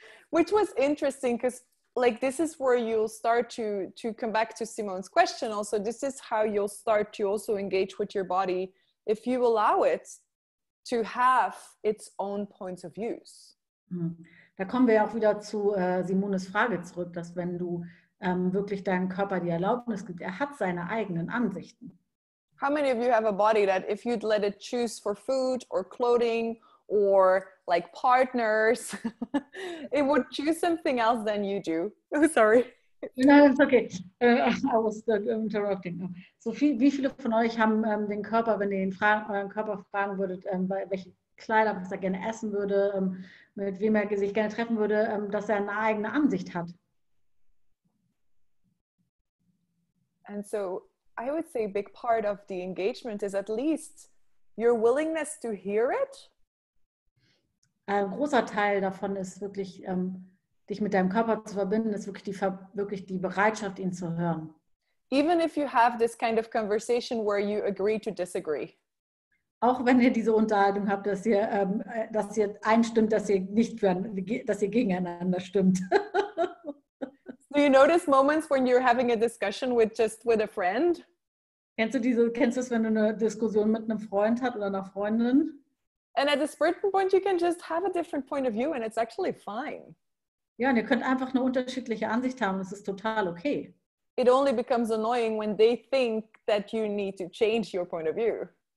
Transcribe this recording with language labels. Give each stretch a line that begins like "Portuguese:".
English: Which was interesting because like this is where you'll start to come back to Simone's question also. This is how you'll start to also engage with your body if you allow it to have its own points of views.
German: Da kommen wir ja auch wieder zu Simones Frage zurück, dass wenn du wirklich deinem Körper die Erlaubnis gibst, er hat seine eigenen Ansichten.
English: How many of you have a body that if you'd let it choose for food or clothing or like partners, it would choose something else than you do? Oh, sorry. Nein, it's okay. I was interrupting.
German: So wie viele von euch haben den Körper, wenn ihr euren Körper fragen würdet, welche Kleider, was er gerne essen würde, mit wem er sich gerne treffen würde, dass er eine eigene Ansicht hat?
English: And so I would say a big part of the engagement is at least your willingness to hear it.
German: Ein großer Teil davon ist wirklich, dich mit deinem Körper zu verbinden, ist wirklich die Bereitschaft, ihn zu hören.
English: Even if you have this kind of conversation where you agree to disagree.
German: Auch wenn ihr diese Unterhaltung habt, dass ihr einstimmt, dass ihr gegeneinander stimmt.
English: Do you notice moments when you're having a discussion with a friend?
German: Kennst du es, wenn du eine Diskussion mit einem Freund hast oder einer Freundin?
English: And at a certain point you can just have a different point of view and it's actually fine.
German: Ja, und ihr könnt einfach eine unterschiedliche Ansicht haben, das ist total okay.
English: It only becomes annoying when they think that you need to change your point of view.